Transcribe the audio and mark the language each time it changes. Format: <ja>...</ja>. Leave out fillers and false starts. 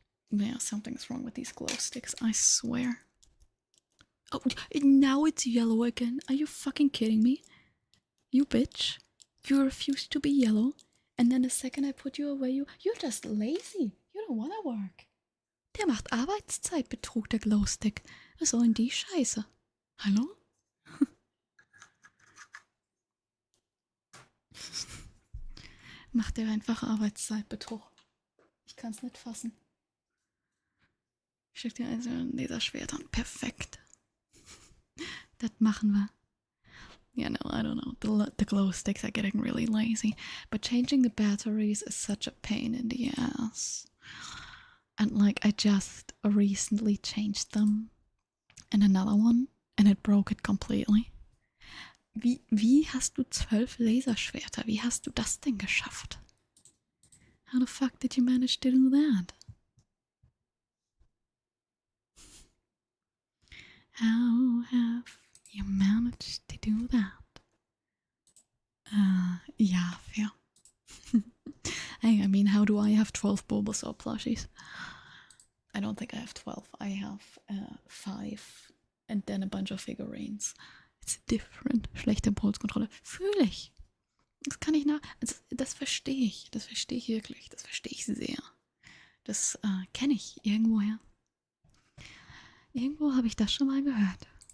<en>Yeah, something's wrong with these glow sticks, I swear. Oh, now it's yellow again. Are you fucking kidding me? You bitch. You refuse to be yellow. And then the second I put you away, you're just lazy. You don't wanna work.</en> <de>Der macht Arbeitszeitbetrug, der Glowstick. Was soll denn die Scheiße? Hallo? Macht der einfach Arbeitszeitbetrug. Ich kann's nicht fassen. Ich schick dir also ein Laserschwert an. Perfekt. Das machen wir.</de> <en>Yeah, no, I don't know. The glow sticks are getting really lazy. But changing the batteries is such a pain in the ass. And like, I just recently changed them in another one and it broke it completely.</en> <de>Wie hast du 12 Laserschwerter? Wie hast du das denn geschafft?</de> <en>How the fuck did you manage to do that? How have you managed to do that? Yeah, fair. Hey, I mean, how do I have 12 Bulbasaur plushies? I don't think I have 12. I have 5 and then a bunch of figurines. It's different.</en> <de>Schlechte Impulskontrolle. Fühle ich. Das kann ich das verstehe ich. Das verstehe ich wirklich. Das verstehe ich sehr. Das kenne ich irgendwoher. Irgendwo habe ich das schon mal gehört.</de>